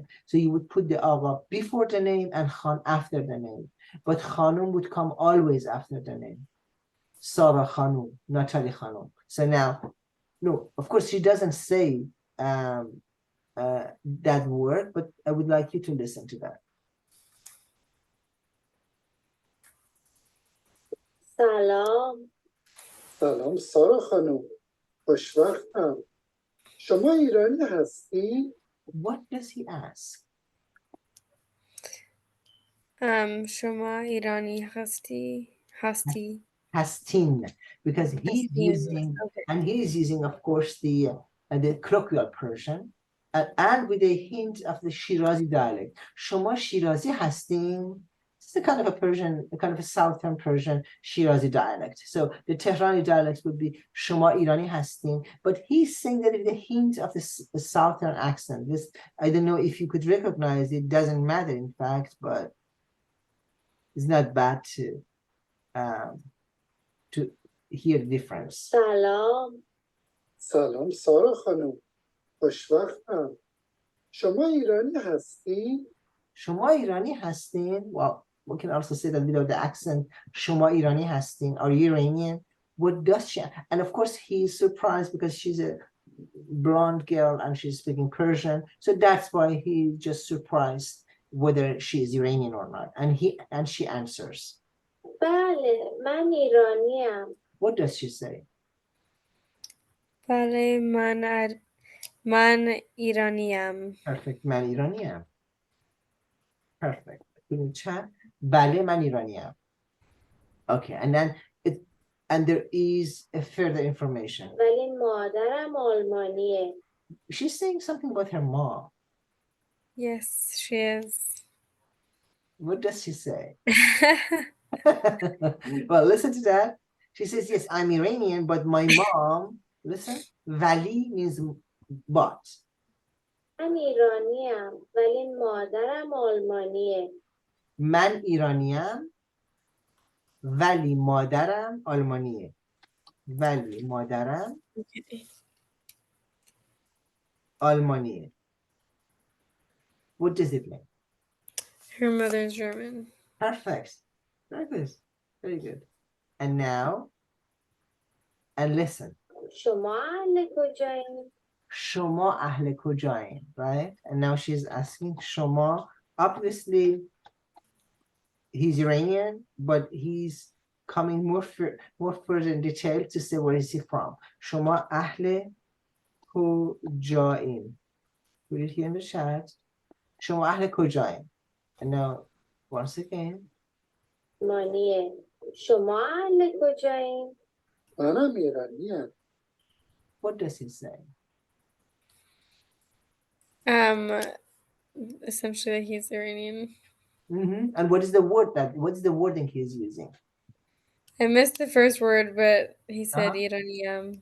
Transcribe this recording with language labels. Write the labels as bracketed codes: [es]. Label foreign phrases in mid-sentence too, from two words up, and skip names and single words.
[en] So you would put the Agha before the name and Khan after the name. But Khanum would come always after the name. Sarah Khanum, Natalie Khanum. So now, no, of course she doesn't say that word, but I would like you to listen to that. [fa] سلام. سلام سارا خانم. خوشوقتم. شما ایرانی هستی؟ [en] What does he ask? [fa] شما ایرانی هستی؟ Hastin, [en] because he's [fa] Hastin, [en] using, okay. and he's using, of course, the colloquial Persian, and with a hint of the Shirazi dialect. [fa] شما شیرازی هستین. [en] It's a kind of a Persian, a kind of a southern Persian Shirazi dialect. So the Tehrani dialect would be [fa] شما ایرانی هستین, [en] but he's saying that with a hint of the southern accent. This, I don't know if you could recognize it, doesn't matter in fact, but it's not bad to hear the difference. [fa] سلام. سلام سارا خانم. خوشوقتم. شما ایرانی هستی؟ شما ایرانی هستین? [en] Well, we can also say that without the accent, [fa] شما ایرانی هستین? [en] Are you Iranian? What does she? And of course, he's surprised because she's a blonde girl and she's speaking Persian. So that's why he's just surprised whether she is Iranian or not. And she answers. [fa] بله من ایرانیم. [en] What does she say? [fa] بله من ایرانیم. [en] Perfect. [fa] من ایرانیم. [en] Perfect. In chat, [fa] بله من ایرانیم. [en] Okay, and then there is a further information. [fa] ولی مادرم آلمانیه. [en] She's saying something about her mom. Yes, she is. What does she say? Well, listen to that. She says, yes, I'm Iranian, but my mom, listen, vali means but. [fa] من ایرانیم ولی مادرم آلمانیه. من ایرانیم ولی مادرم آلمانیه. ولی مادرم آلمانیه. [en] What does it mean? Her mother's German. Perfect. Very good. Very good. And now, and listen. [fa] شما اهل کجایین؟ شما اهل کجایین, [en] right? And now she's asking شما. Obviously, he's Iranian, but he's coming more further in detail to say where is he from. شما اهل کجایین. Put it here in the chat. [fa] شما اهل کجایین. [en] And now, once again. [fa] مانیه شما اهل کجایین؟ منم ایرانیم. [en] What does he say? Essentially, he's Iranian. And what is the wording he's using? I missed the first word, but he said Iranian.